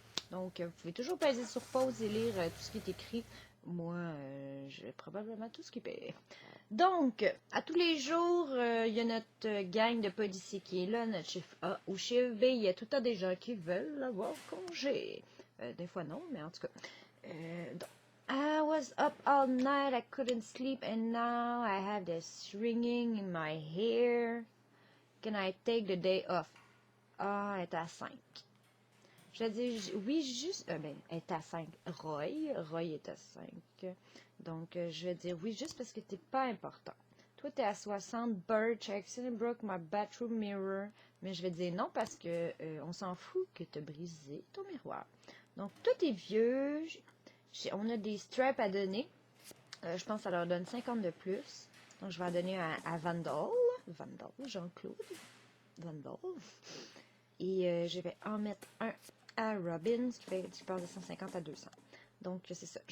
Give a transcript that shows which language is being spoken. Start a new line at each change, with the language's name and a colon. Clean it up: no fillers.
French: Donc, vous pouvez toujours peser sur pause et lire tout ce qui est écrit. Moi, je vais probablement tout skipper. Donc, à tous les jours, il y a notre gang de policiers qui est là, notre chiffre A ou chiffre B. Il y a tout le temps des gens qui veulent avoir congé. Des fois non, mais en tout cas. Donc,
English: I was up all night, I couldn't sleep, and now I have this ringing in my hair. Can I take the day off?
French: Ah, elle est à 5. Je vais dire oui, juste. Ben, elle est à 5. Roy est à 5. Donc, je vais dire oui juste parce que t'es pas important. Toi, t'es à 60.
English: Birch, accident broke my bathroom mirror.
French: Mais je vais dire non parce que on s'en fout que t'as brisé ton miroir. Donc, toi, t'es vieux. On a des straps à donner. Je pense que ça leur donne 50 de plus. Donc, je vais en donner à Vandal. Vandal, Jean-Claude. Vandal. Et je vais en mettre un à Robin, ce qui fait, je pense, de 150 à 200. Donc, c'est ça.